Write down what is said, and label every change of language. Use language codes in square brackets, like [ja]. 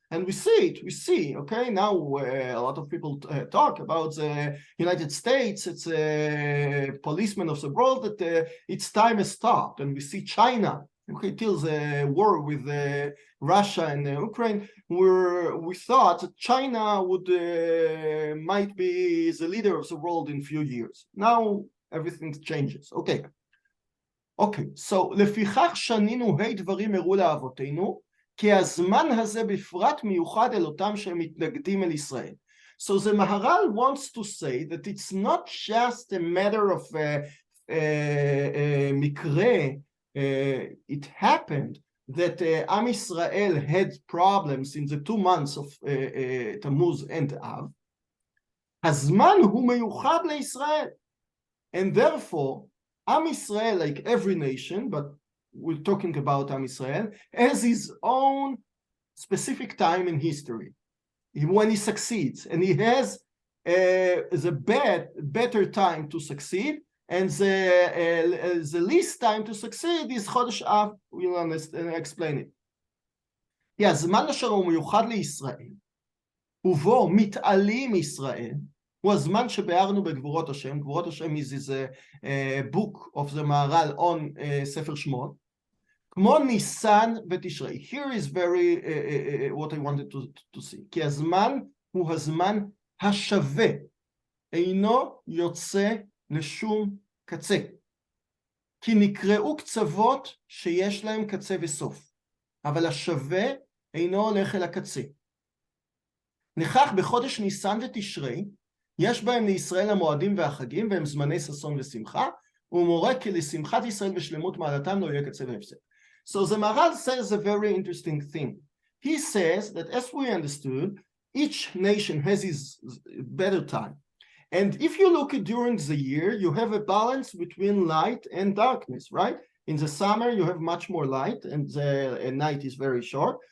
[en] And we see, okay, now a lot of people talk about the United States, it's a policeman of the world, that its time has stopped. And we see China, okay, till the war with Russia and Ukraine, we thought that China would might be the leader of the world in few years. Now everything changes. Okay. [he] So לפיכך שנינו דברים הראו לאבותינו, כי הזמן הזה בפרט מיוחד אל אותם שהם מתנגדים אל ישראל. [en] So the Maharal wants to say that it's not just a matter of מקרה. It happened that Am Israel had problems in the 2 months of Tammuz and Av. [he] הזמן הוא מיוחד לישראל. [en] And therefore, Am Israel, like every nation, but we're talking about Am Israel, has his own specific time in history when he succeeds, and he has the better time to succeed, and the least time to succeed is Chodesh Av. We'll explain it. [he] כי הזמן אשר הוא מיוחד לישראל, ובו מתעלים ישראל, הוא הזמן שבארנו בגבורות השם. [en] גבורות השם is a book of the Maharal on ספר שמות. [he] כמו ניסן ותשרי. [en] Here is very what I wanted to see. [he] כי הזמן הוא הזמן השווה. אינו יוצא לשום קצה. כי נקראו קצוות שיש להם קצה וסוף. אבל השווה אינו הולך אל הקצה. נכח בחודש ניסן ותשרי, יש בהם לישראל המועדים והחגים, והם זמני ששון ושמחה, ומורה כי לשמחת ישראל ושלמות מעלתם לא יהיה קצה והפסק. [en] So the Maharal says a very interesting thing. He says that as we understood, each nation has its better time. And if you look at during the year, you have a balance between light and darkness, right? In the summer, you have much more light, and the night is very short.